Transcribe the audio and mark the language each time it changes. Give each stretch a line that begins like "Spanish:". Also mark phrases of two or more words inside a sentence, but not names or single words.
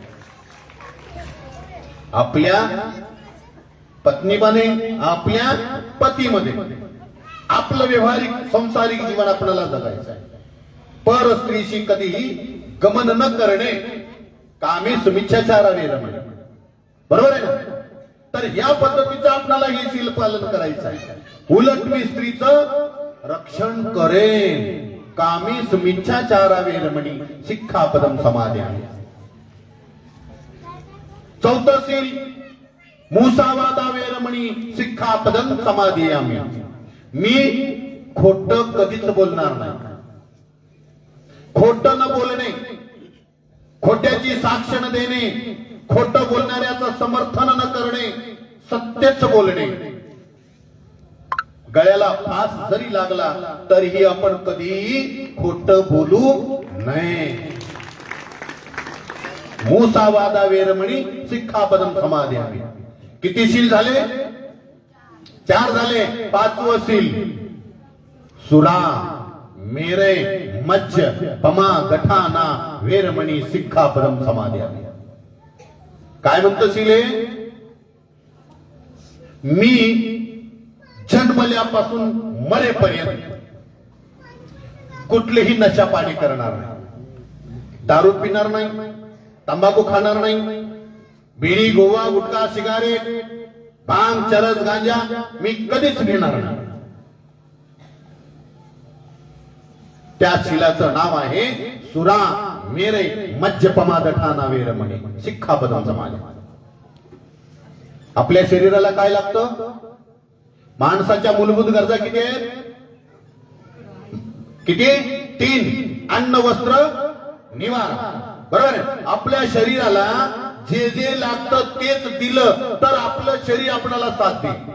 Marathi: आपल्या पत्नीमध्ये, आपल्या पतीमध्ये आपलं व्यवहारिक संसारिक जीवन आपल्याला जगायचं आहे. पर स्त्रीशी कधीही गमन न करणे.
Pali: कामेषुमिच्छाचारा वेरमणी.
Marathi: बरोबर आहे ना? तर या पद्धतीचं आपल्याला हे सील पालन करायचं आहे. उलट मी स्त्रीचं रक्षण करेन.
Pali: कामेषुमिच्छाचारा वेरमणी सिक्खापदं समादयामि.
Marathi: चौथं सील.
Pali: मुसावादा वेरमणी सिक्खापदं समादयामि.
Marathi: मी खोटं कधीच बोलणार नाही. खोटं न बोलणे, खोट्याची साक्ष न देणे, खोटं बोलणाऱ्याचं समर्थन न करणे, सत्यच बोलणे. गळ्याला फास जरी लागला तरीही आपण कधीही खोटं बोलू नये.
Pali: मूसावादा वेरमणी सिक्खापदम समादयामि.
Marathi: किती शील झाले? 4 झाले. 5वं शील
Pali: सुरा मेरे मज्ज पमा गठाना वेरमणी सिक्खापदम समादयामि.
Marathi: काय म्हणतं शील? मी जन्मल्यापासून मरेपर्यंत कुठलेही नशा पाणी करणार नाही, दारू पिणार नाही, तंबाखू खाणार नाही, बिडी गोवा गुटखा सिगारेट भांग चरस गांजा मी कधीच घेणार नाही. त्या शिलाचं नाव आहे
Pali: सुरा मेरे मज्जपमादठाना वेरमणी सिक्खापदम समादयामि.
Marathi: आपल्या शरीराला काय लागतं? माणसाच्या मूलभूत गरजा किती आहेत? किती? 3. अन्न वस्त्र निवारा. बरोबर आहे. आपल्या शरीराला जे जे लागतं तेच दिलं तर आपलं शरीर आपल्याला साथ देईल.